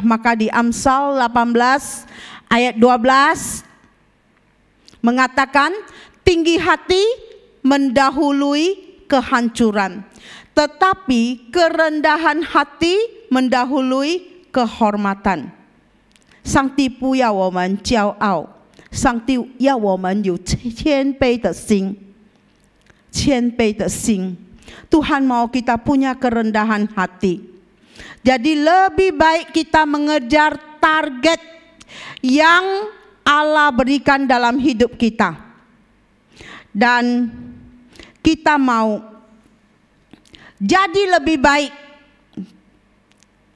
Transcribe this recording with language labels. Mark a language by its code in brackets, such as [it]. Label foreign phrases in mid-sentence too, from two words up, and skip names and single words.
[id] Maka di Amsal 18 ayat 12 mengatakan, tinggi hati mendahului kehancuran, tetapi kerendahan hati mendahului kehormatan. [zh] 上帝不要我们骄傲，上帝要我们有谦卑的心，谦卑的心。 [id] Tuhan mau kita punya kerendahan hati. Jadi lebih baik kita mengejar target yang Allah berikan dalam hidup kita. Dan kita mau jadi lebih baik.